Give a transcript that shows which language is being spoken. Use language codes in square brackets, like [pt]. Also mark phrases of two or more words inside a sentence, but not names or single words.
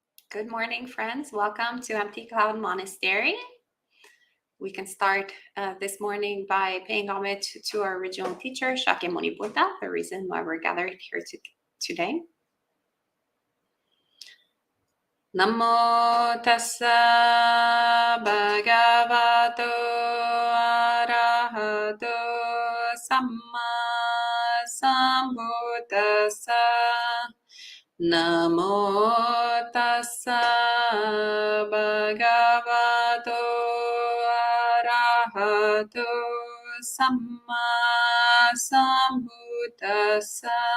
[en] Good morning, friends. Welcome to Empty Cloud Monastery. We can start this morning by paying homage to our original teacher, Shakyamuni Buddha, the reason why we're gathered here today. [pi] Namo tassa bhagavato arahato samma sambuddhassa. Namo tassa bhagavato arahato samma sambuddhassa.